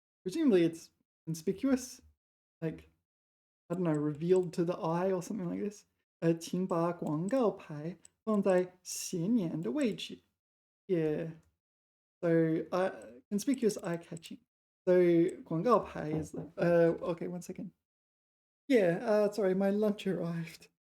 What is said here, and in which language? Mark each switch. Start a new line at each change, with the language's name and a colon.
English: Presumably it's conspicuous, like I don't know, revealed to the eye or something like this.
Chinese: 请把广告牌放在显眼的位置.
English: Yeah. So conspicuous eye-catching. So 广告牌 is okay, one second. Yeah, sorry, my lunch arrived.